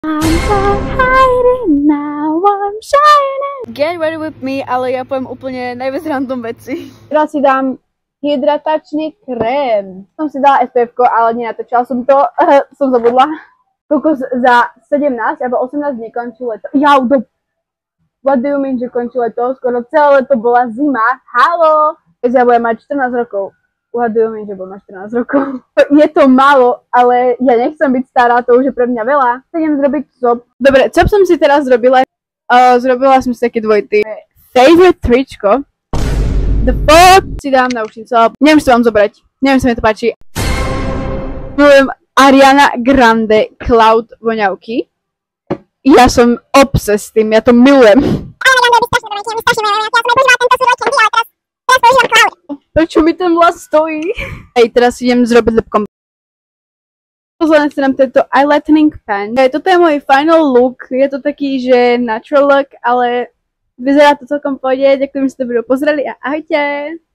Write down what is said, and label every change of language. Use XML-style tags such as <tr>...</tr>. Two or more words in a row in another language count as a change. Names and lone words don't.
<en>I'm so hiding now, I'm shining. Get ready with me,</en> <sk>ale ja poviem úplne najviac random veci. Teraz si dám hydratačný krém. Som si dala SPF-ko, ale nenatočila som to, som zabudla. Kokos za 17 alebo 18 dní končí leto.</sk> <en>What do you mean,</en> <sk>že končí leto? Skoro celé leto bola zima. Halo! Ja budem mať 14 rokov.</sk> <en>What do you mean,</en> <sk>že budem mať 14 rokov? Je to málo, ale ja nechcem byť stará, to už je pre mňa veľa. Chcem zrobiť cop. Dobre, cop som si teraz zrobila. Zrobila som si taký dvojitý. Favorite tričko.</sk> <en>The fuck?</en> <sk>Si dám náušnicu. Neviem, čo vám zobrať. Neviem, sa mi to páči. Milujem Ariana Grande Cloud voňavky. Ja som obses s tým, ja to milujem. Prečo mi ten vlas stojí? Hej, teraz idem zrobiť lepkom. Pozriem si nám tento</sk> <en>eyelightening pen.</en> <sk>Toto je môj</sk> <en>final look.</en> <sk>Je to taký, že</sk> <en>natural look,</en> <sk>ale vyzerá to celkom v pohode. Ďakujem, že ste to video pozreli a ahojte!</sk>